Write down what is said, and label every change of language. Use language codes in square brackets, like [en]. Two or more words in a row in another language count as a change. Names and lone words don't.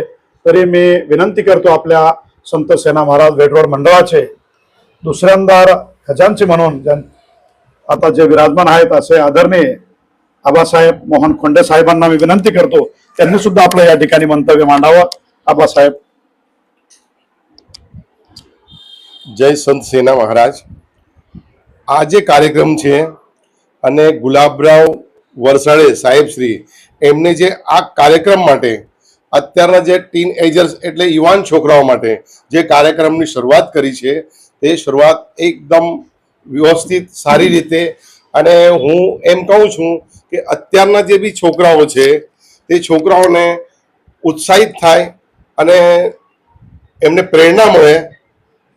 [mr] तरी मी विनंती करतो आपल्या संत सेना महाराज वेटरोड मंडळाचे दुसऱ्यांदा खजांची म्हणून आता जे विराजमान आहेत असे आदरणीय आबासाहेब मोहन खोंडे साहेबांना मी विनंती करतो त्यांनी सुद्धा आपलं या ठिकाणी मंतव्य मांडावं। आबासाहेब। जय संत सेना महाराज। [gu] આ જે કાર્યક્રમ છે અને ગુલાબરાવ વરસાડે સાહેબશ્રી એમને જે આ કાર્યક્રમ માટે અત્યારના જે [en] teen agers [gu] એટલે યુવાન છોકરાઓ માટે જે કાર્યક્રમની શરૂઆત કરી છે તે શરૂઆત એકદમ વ્યવસ્થિત સારી રીતે અને હું એમ કહું છું કે અત્યારના જે બી છોકરાઓ છે તે છોકરાઓને ઉત્સાહિત થાય અને એમને પ્રેરણા મળે।